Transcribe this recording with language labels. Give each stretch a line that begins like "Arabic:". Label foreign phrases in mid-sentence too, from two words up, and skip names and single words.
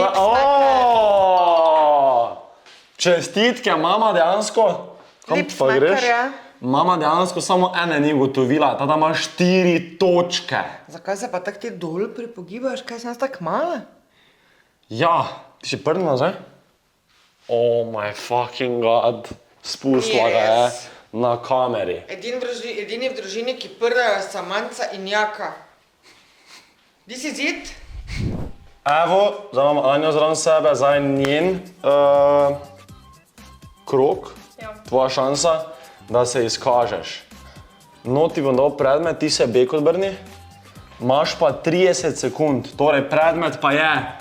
Slovenian: Čestitke, mama dejansko. Lipsmaker je. Mama dejansko samo ene ni ugotovila, tada ima 4 točke. Zakaj se pa tako ti dol pripogibaš, kaj sem jaz tako mala? Ja, ti si prvi nazaj?
English: Oh my fucking god,
Slovenian: spustila ga je
English: Yes.
Slovenian: na kameri. Edini v družini, ki prdajo samanca in jaka.
English: This is it?
Slovenian: Evo, zdaj imam Anjo zraven sebe, zdaj njen krog, Ja. tvoja šansa, da se izkažeš. No, ti bom dal predmet, ti se bek odbrni, imaš pa 30 sekund, torej predmet pa je...